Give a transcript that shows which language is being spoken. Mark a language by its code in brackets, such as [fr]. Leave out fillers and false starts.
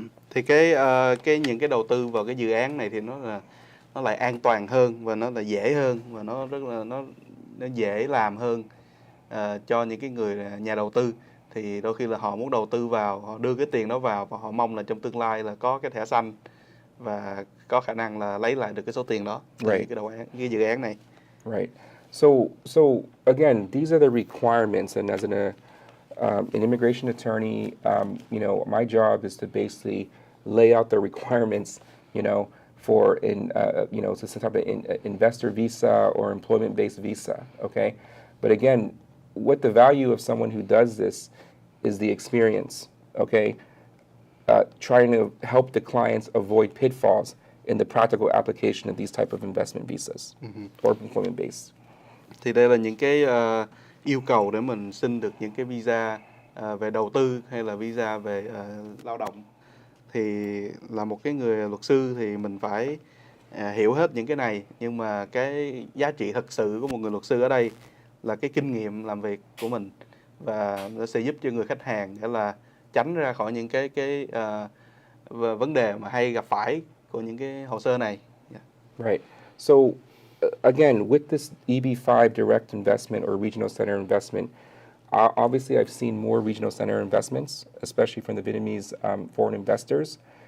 [vi] Thì những cái đầu tư vào cái dự án này thì nó lại an toàn hơn và nó là dễ hơn và nó rất là nó dễ làm hơn cho những cái người nhà đầu tư. Thì đôi khi là họ muốn đầu tư vào, họ đưa cái tiền đó vào và họ mong là trong tương lai là có cái thẻ xanh và có khả năng là lấy lại được cái số tiền đó từ [en] Right. [vi] cái dự án này. [en] Right. So again, these are the requirements, and as an immigration attorney, my job is to basically lay out the requirements, for some type of investor visa or employment-based visa, okay? But again, what the value of someone who does this is the experience, okay? Trying to help the clients avoid pitfalls in the practical application of these type of investment visas or employment-based. [vi] Thì đây là những cái yêu cầu để mình xin được những cái visa về đầu tư hay là visa về lao động. Thì là một cái người luật sư thì mình phải hiểu hết những cái này, nhưng mà cái giá trị thực sự của một người luật sư ở đây là cái kinh nghiệm làm việc của mình, và nó sẽ giúp cho người khách hàng để là tránh ra khỏi những cái vấn đề mà hay gặp phải của những cái hồ sơ này. [en] Yeah. Right. So again, with this EB5 direct investment or regional center investment, obviously I've seen more regional center investments, especially from the Vietnamese foreign investors.